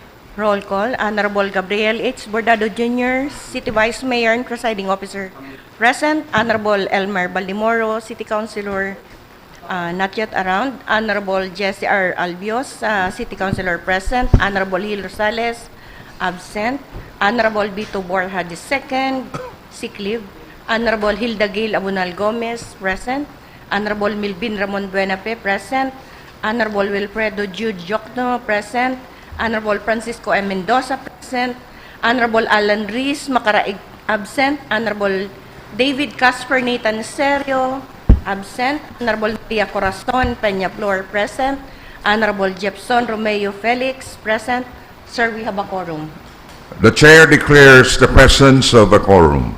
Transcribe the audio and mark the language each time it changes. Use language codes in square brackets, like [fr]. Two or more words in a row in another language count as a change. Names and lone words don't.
[en] Roll call. Honorable Gabriel H. Bordado Jr., City Vice Mayor and Presiding Officer. Present. Honorable Elmer Baldimoro, City Councilor, not yet around. Honorable Jesse R. Albios, City Councilor present. Honorable Hil Rosales, absent. Honorable Vito Borja II, sick leave. Honorable Hilda Gail Abunal Gomez, present. Honorable Milvin Ramon Buenape, present. Honorable Wilfredo Jude Jokno, present. Honorable Francisco M. Mendoza, present. Honorable Alan Rees Macaraig, absent. Honorable David Casper Nathan Serio, absent. Honorable Maria Corazon Peña Flor, present. Honorable Jepson Romeo Felix, present. Sir, we have a quorum. The chair declares the presence of a quorum.